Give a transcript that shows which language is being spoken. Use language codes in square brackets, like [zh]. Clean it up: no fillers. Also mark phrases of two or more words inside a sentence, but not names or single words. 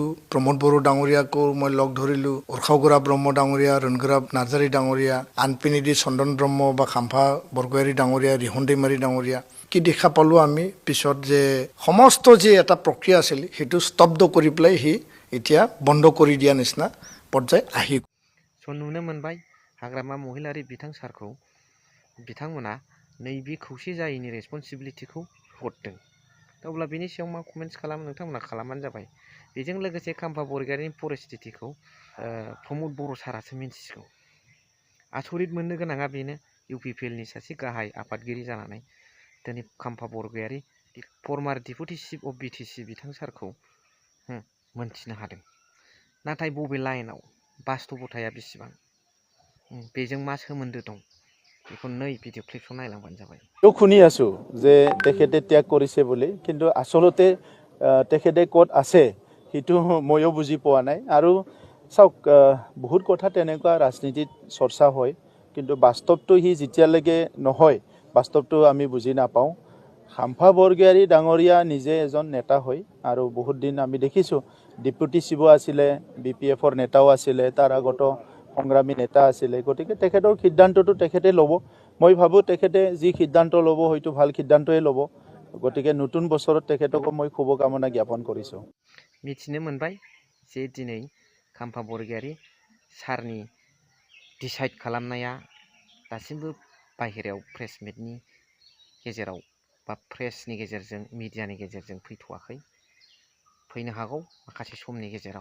[as] প্ৰমোদ বড়ো ডাঙৰীয়াকো মই লগ ধৰিলোঁ, উৰ্খাওগৰা ব্ৰহ্ম ডাঙৰীয়া, ৰণগুৰা নাৰ্জাৰী ডাঙৰীয়া, আনপিনিদি চন্দন ব্ৰহ্ম বা খাম্ফা বৰগয়াৰী ডাঙৰীয়া, ৰিহন दैमाৰী ডাঙৰীয়া। কি দেখা পালোঁ আমি পিছত যে সমস্ত যে এটা প্ৰক্ৰিয়া আছিল সেইটো স্তব্ধ কৰি পেলাই সি এতিয়া বন্ধ কৰি দিয়া নিচিনা পৰ্যায় আহি [brx] नुनो मोनबाय। हाग्रामा महिलारी बिथां सारखौ बिथांमोना नैबे खौसे जायैनि रेसपन्सिबिलिटिखौ हरदों। अब्ला बेनि सायाव मा कमेन्ट्स खालामो नोंथांमोना खालामबानो जाबाय। बेजों लोगोसे खाम्फा बरगयारिनि परिस्थितिखौ प्रमद बर' सारासो मिन्थिसिगौ। आसरित मोननो गोनाङा बेनो, UPPLनि सासे गाहाय आफादगिरि जानानै दिनै खाम्फा बरगयारि [en] former deputy chief of BTC [brx] बिथां सारखौ मोनथिनो हादों। नाथाय बबे लाइनाव, बास्तबताया बेसेबां, बेजों मा सोमोन्दो दं, बेखौ नै भिडिअ क्लिपखौ नायलांबानो जाबाय। [as] শুনি আছো যে তেখেতে ত্যাগ কৰিছে বুলি, কিন্তু আচলতে তেখেতে ক'ত আছে সেইটো ময়ো বুজি পোৱা নাই। আৰু চাওক, বহুত কথা তেনেকুৱা ৰাজনীতিত চৰ্চা হয়, কিন্তু বাস্তৱটো সি যেতিয়ালৈকে নহয়, বাস্তৱটো আমি বুজি নাপাওঁ। খাম্ফা বৰগয়াৰী ডাঙৰীয়া নিজে এজন নেতা হয়, আৰু বহুত দিন আমি দেখিছোঁ [en] deputy chief [as] আছিলে, BPFৰ নেতাও আছিলে, তাৰ আগতো সংগ্ৰামী নেতা আছিলে। গতিকে তেখেতৰ সিদ্ধান্তটো তেখেতে ল'ব। মই ভাবোঁ তেখেতে যি সিদ্ধান্ত ল'ব হয়তো ভাল সিদ্ধান্তই ল'ব। গতিকে নতুন বছৰত তেখেতকো মই শুভকামনা জ্ঞাপন কৰিছোঁ। [brx] मिथिनो मोनबाय जे दिनै खाम्फा बरगयारि सारनि डिसाइड खालामनाया दासिमबो बाहेरायाव प्रेस मिटनि गेजेराव बा प्रेसनि गेजेरजों मिडियानि गेजेरजों फैथ'वाखै, फैनो हागौ माखासे समनि गेजेराव।